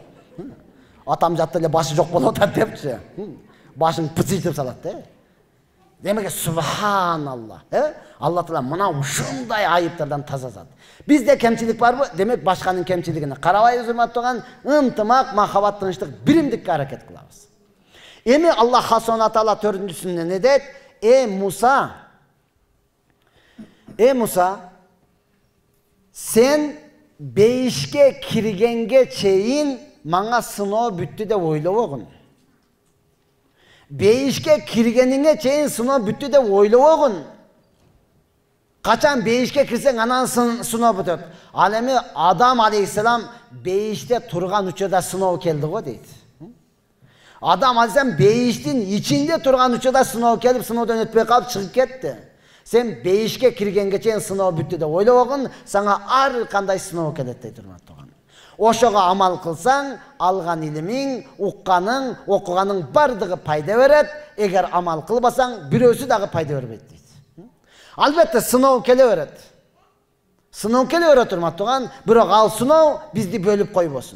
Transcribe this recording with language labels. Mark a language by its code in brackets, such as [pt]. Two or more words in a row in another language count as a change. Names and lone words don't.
[ky] Атам жатты эле башы жок болуп атат депчи. Башың пыцыйтып салат да. Демек, субханалла. Алла Таала мына ушундай айыптардан таза зат. Бизде кемчилик барбы? Демек, башканын кемчилигине карабайбыз, урматтуу, ынтымак, махабат, тынчтык, биримдикке аракет кылабыз. Эми Аллах [ar] سبحانه وتعالى [ky] 4-сүндө не дейт? Муса, сен бейишке киргенге чейин мага сыноо бүттү деп ойлобогун. Бейишке киргенине чейин сыноо бүттү деп ойлобогун. Качан бейишке кирсең анан сыноо бүтөт. Алеми Адам алейхиссалам бейиште турган учурда сыноо келди го дейт. Адам алейхиссалам бейиштин ичинде турган учурда сыноо келип сыноодон өтпөй калып чыгып кетти. Сен бейишке киргенге чейин сыноо бүттү деп ойлобогун, сага ар кандай сыноо келет дейт urmаттуу. Ошого амал кылсаң, алган илимиң, укканың, окуганың бардыгы пайда берет. Эгер амал кылбасаң, бирөөсү дагы пайда бербейт дейт. Албетте сыноо келе берет. Сыноо келе берет урматтуу, бирок ал сыноо бизди бөлүп койбосун.